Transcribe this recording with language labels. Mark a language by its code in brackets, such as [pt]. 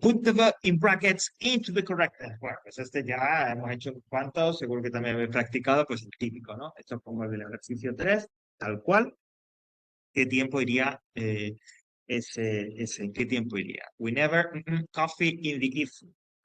[en] Put the verb in brackets into the correct tense. [es] Bueno, pues este ya hemos hecho cuantos, seguro que también habéis practicado, pues el típico, ¿no? Esto es como el del ejercicio 3, tal cual. ¿Qué tiempo iría ¿en qué tiempo iría? [en] We never coffee in the evening.